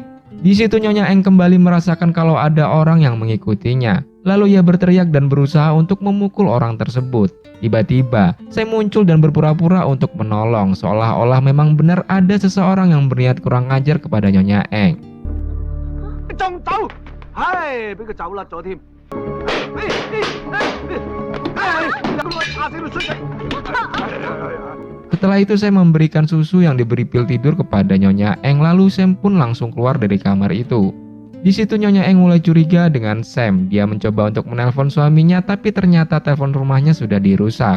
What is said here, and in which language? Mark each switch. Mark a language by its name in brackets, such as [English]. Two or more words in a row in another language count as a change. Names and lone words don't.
[Indonesian] Di situ Nyonya Eng kembali merasakan kalau ada orang yang mengikutinya. Lalu ia berteriak dan berusaha untuk memukul orang tersebut. Tiba-tiba, Sam muncul dan berpura-pura untuk menolong, seolah-olah memang benar ada seseorang yang berniat kurang ajar kepada Nyonya Eng. [Cantonese] 唉，俾佢走甩咗添。 [Indonesian] Setelah itu Sam memberikan susu yang diberi pil tidur kepada Nyonya Eng, lalu Sam pun langsung keluar dari kamar itu. Di situ Nyonya Eng mulai curiga dengan Sam. Dia mencoba untuk menelpon suaminya, tapi ternyata telepon rumahnya sudah dirusak.